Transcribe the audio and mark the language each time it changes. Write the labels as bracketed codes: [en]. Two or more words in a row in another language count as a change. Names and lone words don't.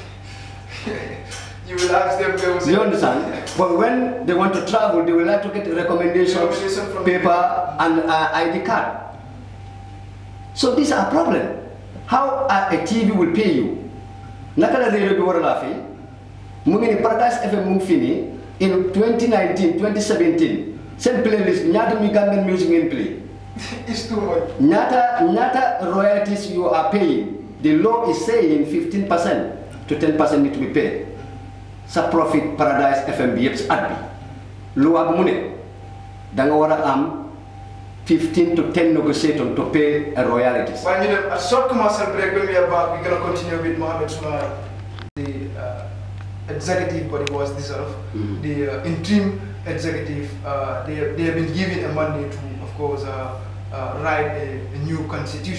[en] You will ask them. You understand? But when they want to travel, they will like to get a recommendation paper and ID card. So these are problems. How a TV will pay you? [wo] Nakala radio bi wara la fay. Mu ngi ni Paradise FM mu fini in 2019, 2017. [en] Same playlist [wo] ñaata mi [en] Gambian music ngeen play. It's too much. Ñaata royalties you are paying. The law is saying 15% to 10% need to be paid. [wo] Sa profit Paradise FM bi yep ci at bi. Loi bu mu ne da nga wara am [en] 15 to 10 negotiators to pay a royalties. When you a short commercial break, when we are back, we're going to continue with Muhammed Sumareh. The executive body was dissolved. The interim executive, they have been given a mandate to, of course, write a new constitution.